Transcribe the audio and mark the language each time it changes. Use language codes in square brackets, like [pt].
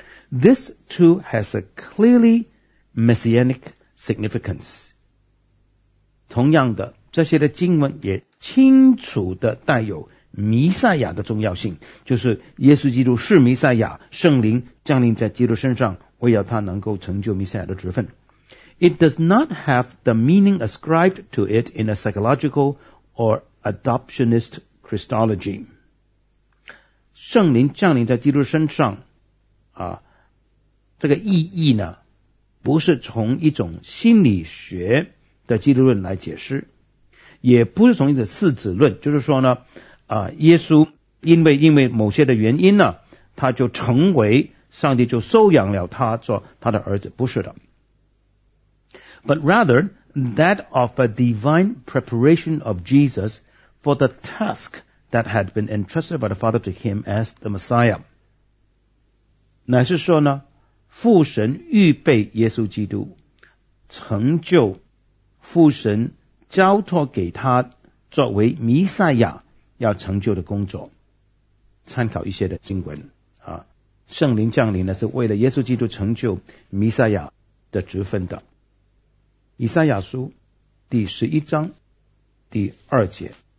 [en] This too has a clearly messianic significance. [zh] 同样的，这些的经文也清楚的带有弥赛亚的重要性，就是耶稣基督是弥赛亚，圣灵降临在基督身上，为要他能够成就弥赛亚的职分。 [en] It does not have the meaning ascribed to it in a psychological or adoptionist Christology. [zh] 圣灵降临在基督身上这个意义呢，不是从一种心理学的基督论来解释，也不是从一种四子论，就是说呢耶稣因为某些的原因呢，他就成为上帝就收养了他做他的儿子，不是的。 [en] But rather that of a divine preparation of Jesus for the task that had been entrusted by the Father to him as the Messiah. [zh] 乃是说呢，父神预备耶稣基督，成就父神交托给他作为弥赛亚要成就的工作。参考一些的经文圣灵降临呢是为了耶稣基督成就弥赛亚的职分的。以赛亚书第十一章第二节。